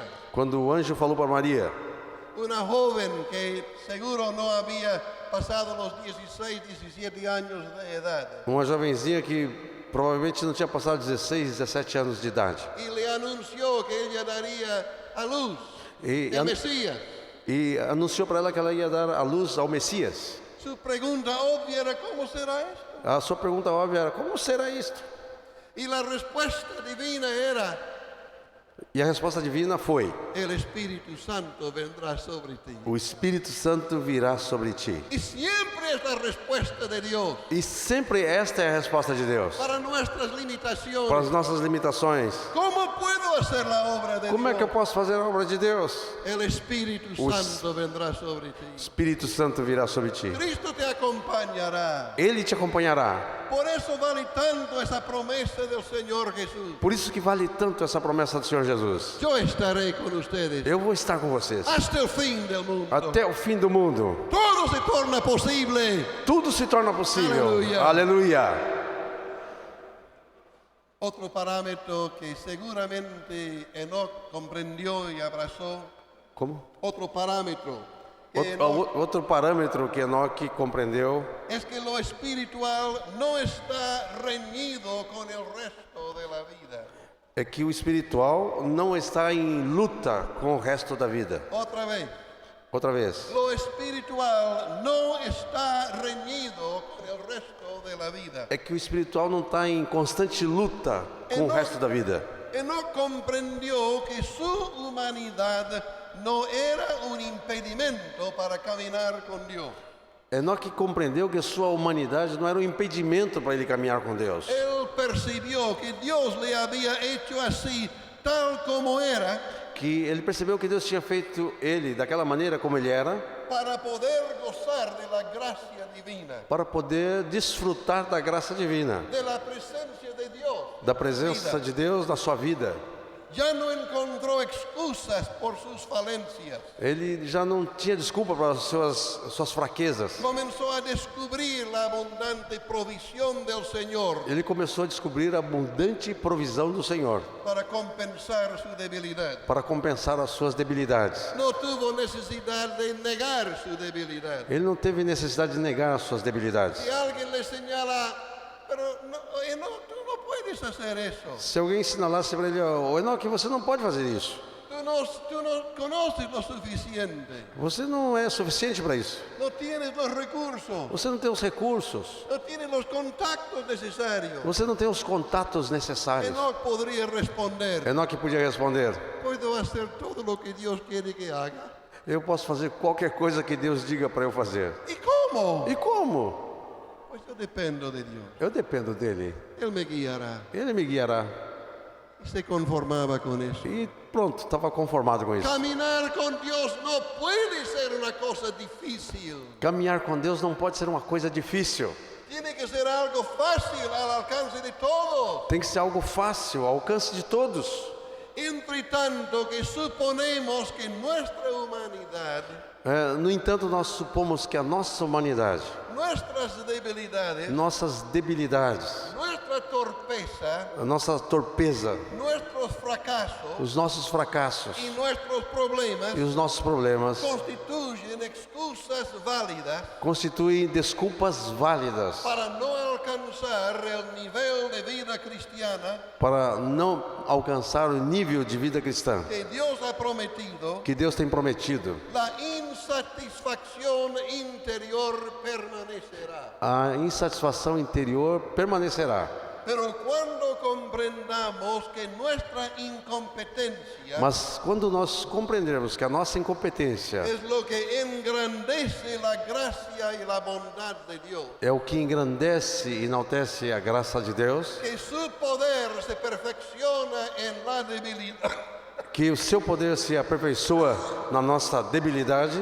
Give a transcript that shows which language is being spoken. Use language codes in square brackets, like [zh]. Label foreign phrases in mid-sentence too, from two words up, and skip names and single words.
[pt] Quando o anjo falou para Maria, [es] una joven que seguro no había pasado los 16, 17 años de edad, [pt] uma jovenzinha que provavelmente não tinha passado 16, 17 anos de idade, [es] y le anunció que ella daría a luz [pt] e, [es] al Mesías. [pt] e anunciou para ela que ela ia dar a luz ao Messias. [es] Su pregunta obvia era: ¿cómo será esto? [pt] A sua pergunta óbvia era: como será isto? [es] Y la respuesta divina era: [pt] E a resposta divina foi: [es] el Espíritu Santo vendrá sobre ti. [pt] o Espírito Santo virá sobre ti. [es] Y siempre es la respuesta de Dios [pt] E sempre esta é a resposta de Deus [es] para nuestras [pt] para as [es] limitaciones. [pt] nossas limitações. [es] ¿Cómo puedo hacer la obra de [pt] Como é que eu [es] Dios? [pt] posso fazer a obra de Deus? [es] El Espíritu [pt] O [es] Santo vendrá sobre [pt] O [es] ti. [pt] Espírito Santo virá sobre ti. [es] Cristo te acompañará. [pt] Ele te acompanhará. [es] Por eso vale tanto esa promesa del Señor Jesús. [pt] Por isso que vale tanto essa promessa do Senhor Jesus. [es] Yo estaré con ustedes [pt] Eu vou estar com vocês [es] hasta el fin del mundo. [pt] até o fim do mundo. [es] Todo se torna posible. [pt] Tudo se torna possível. Aleluia. Aleluia. [es] Otro parámetro que seguramente Enoc comprendió y abrazó. [pt] Como? [es] Otro parámetro que Enoc, [pt] Outro parâmetro que Enoque compreendeu [es] es que lo espiritual no está reñido con el resto de la vida. [pt] é que o espiritual não está em luta com o resto da vida. [es] Otra vez, [pt] Outra vez. [es] lo espiritual no está reñido con el resto de la vida. [pt] É que o espiritual não está em constante luta com o resto da vida. [es] Enoc comprendió que su humanidad no era un impedimento para caminar con Dios. [pt] Enoque compreendeu que sua humanidade não era um impedimento para ele caminhar com Deus. [es] Él percibió que Dios le había hecho así, tal como era, [pt] Que ele percebeu que Deus tinha feito ele daquela maneira como ele era, [es] para poder gozar de la gracia divina, [pt] para poder desfrutar da graça divina, [es] de la presencia de Dios. [pt] da presença de Deus na sua vida. [es] Ya no encontró excusas por sus falencias. [pt] Ele já não tinha desculpa para as suas fraquezas. [es] Comenzó a descubrir la abundante provisión del Señor [pt] Ele começou a descobrir a abundante provisão do Senhor [es] para compensar su debilidad. [pt] para compensar as suas debilidades. [es] No tuvo necesidad de negar su debilidad. [pt] Ele não teve necessidade de negar as suas debilidades. [es] Si alguien le señala, pero no, tú no puedes hacer eso. [pt] Se alguém sinalasse para ele: "Ô Enoque, você não pode fazer isso. [es] Tú tú no conoces lo suficiente. [pt] Você não é suficiente para isso. [es] No tienes los recursos. [pt] Você não tem os recursos. [es] No tienes los contactos necesarios. [pt] Você não tem os contatos necessários. [es] Enoch podría responder: [pt] Enoque podia responder: [es] puedo hacer todo lo que Dios quiere que haga. [pt] eu posso fazer qualquer coisa que Deus diga para eu fazer. [es] ¿Y cómo? [pt] E como? [es] Pues yo dependo de Dios. [pt] Eu dependo dele. [es] Él me guiará. [pt] Ele me guiará. [es] Y se conformaba con eso. [pt] E pronto, estava conformado com isso. [es] Caminar con Dios no puede ser una cosa difícil. [pt] Caminhar com Deus não pode ser uma coisa difícil. [es] Tiene que ser algo fácil al alcance de todos. [pt] Tem que ser algo fácil, ao alcance de todos. [es] Entre tanto que suponemos que nuestra humanidad, [pt] No entanto, nós supomos que a nossa humanidade, [es] nuestras debilidades, [pt] nossas debilidades, [es] nuestra torpeza, [pt] a nossa torpeza, [es] nuestros fracasos [pt] os nossos fracassos [es] y nuestros problemas [pt] e os nossos problemas [es] constituyen excusas válidas [pt] constituem desculpas válidas [es] para no alcanzar el nivel de vida cristiana [pt] para não alcançar o nível de vida cristã [es] que Dios ha prometido. [pt] que Deus tem prometido. [es] La insatisfacción interior permanecerá. [pt] A insatisfação interior permanecerá. [es] Pero cuando comprendamos que nuestra incompetencia [pt] Mas quando nós compreendermos que a nossa incompetência [es] es lo que engrandece la gracia y la bondad de Dios, [pt] é o que engrandece e enaltece a graça de Deus, [es] que su poder se perfecciona en la debilidad, [pt] que o seu poder se aperfeiçoa na nossa debilidade,